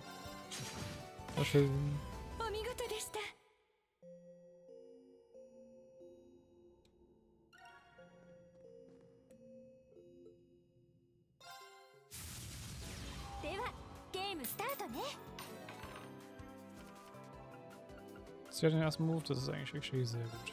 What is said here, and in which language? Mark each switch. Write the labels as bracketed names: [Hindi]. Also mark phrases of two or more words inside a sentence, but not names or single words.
[German] War schön. [Japanese] お見事でした。では、ゲームスタートね。 [German] Sie hat den ersten Move, das ist eigentlich wirklich sehr gut.